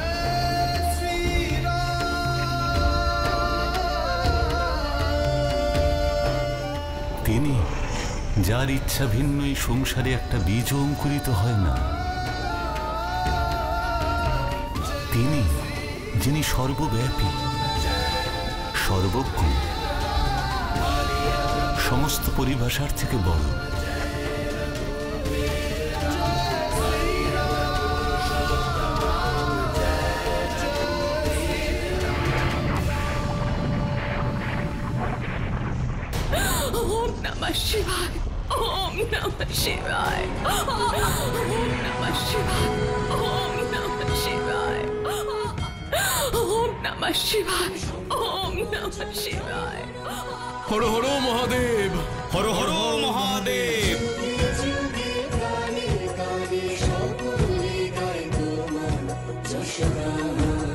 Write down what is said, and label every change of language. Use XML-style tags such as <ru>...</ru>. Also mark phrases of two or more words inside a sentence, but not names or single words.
<bn>তিনি, যার ইচ্ছা ভিন্ন এই সংসারে একটা বীজও অঙ্কুরিত হয় না। তিনি, যিনি সর্বব্যাপী, সর্বজ্ঞ, সমস্ত পরিভাষার থেকে বড়।</bn> <sa>ওম নমঃ শিবায়, ওম নমঃ শিবায়, ওম নমঃ শিবায়, ওম নমঃ শিবায়, ওম নমঃ শিবায়, ওম নমঃ শিবায়। হর হর মহাদেব, হর হর মহাদেব।</sa> <bn>সকলে গায় তোমার যশগান।</bn>